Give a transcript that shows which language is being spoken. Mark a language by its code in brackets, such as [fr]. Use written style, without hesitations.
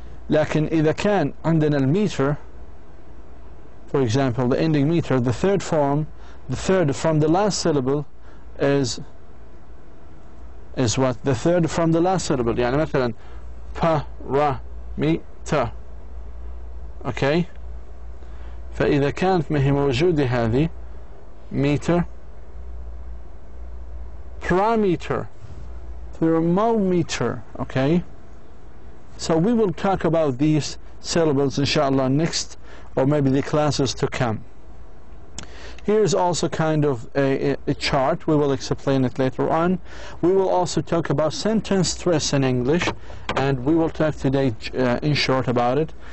[ar] لكن إذا كان عندنا الميتر, [en] for example the ending meter, the third from the last syllable is what? The third from the last syllable. [ar] يعني مثلا parameter. okay. فإذا كانت ما هي موجودة هذه meter, parameter, thermometer. [en] okay. So we will talk about these syllables inshallah next, or maybe the classes to come. Here's also kind of a chart. We will explain it later on. We will also talk about sentence stress in English, and we will talk today in short about it.